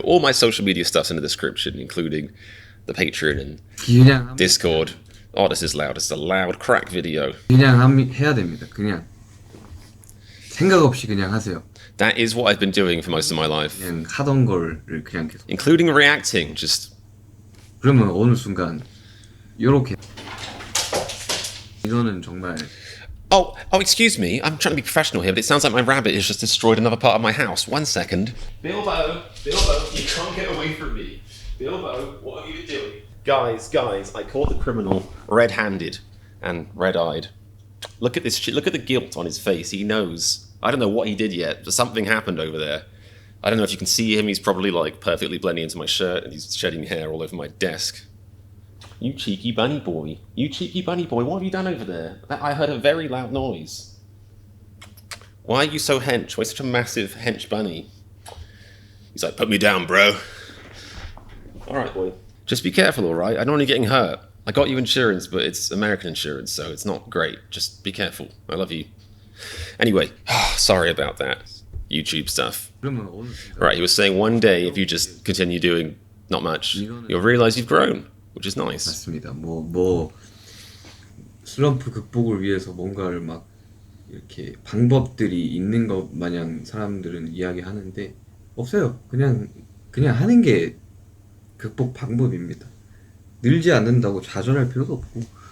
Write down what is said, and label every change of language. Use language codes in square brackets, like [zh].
[en] All my social media stuff's in the description, including the Patreon and Discord. Oh, this is loud. It's a loud crack video. [ko] 그냥 해야 됩니다. 그냥 생각 없이 그냥 하세요. [en] That is what I've been doing for most of my life. [ko] 그냥 하던 거를 그냥 계속. [en] Including reacting, just. [ko] 그러면 어느 순간 요렇게. 이거는 정말. [en] Oh, excuse me. I'm trying to be professional here, but it sounds like my rabbit has just destroyed another part of my house. 1 second. Bilbo, you can't get away from me. Bilbo, what are you doing? Guys, I caught the criminal red-handed and red-eyed. Look at this shit. Look at the guilt on his face. He knows. I don't know what he did yet, but something happened over there. I don't know if you can see him. He's probably like perfectly blending into my shirt, and he's shedding hair all over my desk. You cheeky bunny boy. You cheeky bunny boy. What have you done over there? I heard a very loud noise. Why are you so hench? Why such a massive hench bunny? He's like, put me down, bro. All right, boy. Just be careful, all right? I don't want you getting hurt. I got you insurance, but it's American insurance, so it's not great. Just be careful. I love you. Anyway, sorry about that. YouTube stuff. [ko] 그러면 어느 순간 [en] Right, he was saying one day if you just continue doing not much, you'll realize you've grown, which is nice. [ko] 맞습니다. 뭐 슬럼프 극복을 위해서 뭔가를 막 이렇게 방법들이 있는 것 마냥 사람들은 이야기하는데 없어요. 그냥 하는 게 극복 방법입니다. 늘지 않는다고 좌절할 필요도 없고